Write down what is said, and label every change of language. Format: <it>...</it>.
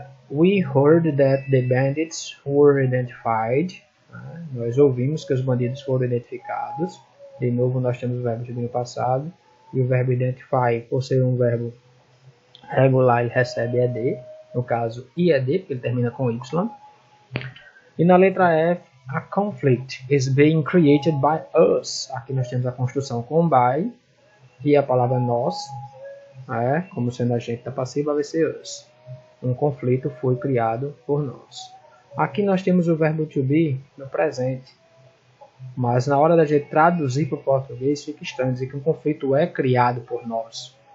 <en>We heard that the bandits were identified.</en> <pt>Nós ouvimos que os bandidos foram identificados. De novo, nós temos o verbo to be no passado. E o verbo identify, por ser um verbo regular, ele recebe ed. No caso, ied, porque ele termina com y. E na letra F,</pt> <en>a conflict is being created by us.</en> <pt>Aqui nós temos a construção com by. E a palavra nós, como sendo agente da passiva, vai ser us. Um conflito foi criado por nós. Aqui nós temos o verbo to be no presente. Mas na hora da gente traduzir para o português, fica estranho dizer que um conflito é criado por nós.</pt>